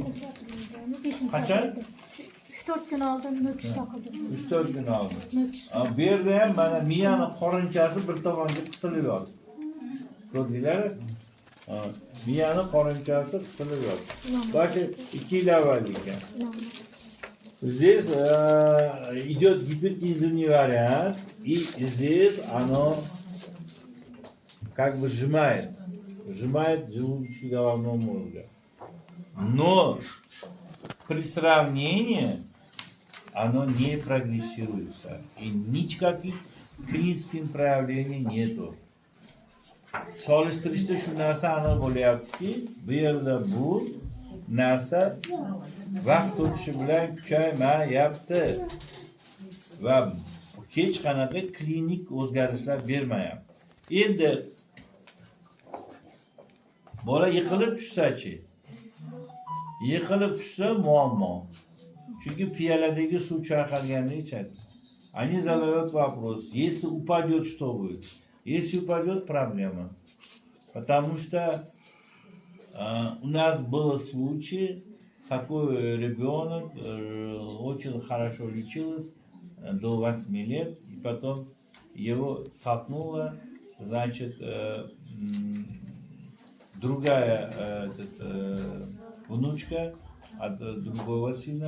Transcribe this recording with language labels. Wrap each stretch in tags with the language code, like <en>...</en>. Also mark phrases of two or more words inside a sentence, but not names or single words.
<uz>Qachon? 3-4 kun oldin Nukus taqildi. 3-4 kun oldin. Nukus. Bu yerda ham mana miyani qorinchasi bir tomonga qisilib yotdi. Ko'rdinglar? Miyani qorinchasi qisilib yotdi. Başı 2 yil avval ekan.</uz> <ru>Здесь идет гипертензивный вариант, и здесь оно как бы сжимает желудочки головного мозга. Но при сравнении оно не прогрессируется, и никаких клинических проявлений нету.</ru> <uz>Solishtirishda shu narsa aniq bo'lyaptiki, bu yerda bu narsa vaqt o'tishi bilan kuchaymayapti va hech qanaqa klinik o'zgarishlar bermayapti. Endi bola yiqilib tushsa-chi? Yiqilib tushsa muammo. Chunki piyoladagi suv chayqalganini ichadi.</uz> <ru>Они задают вопрос: если упадет, что будет? Если упадет, проблема. Потому что у нас был случай, такой ребенок очень хорошо лечился до 8 лет, и потом его толкнула, значит, другая внучка от другого сына.</ru>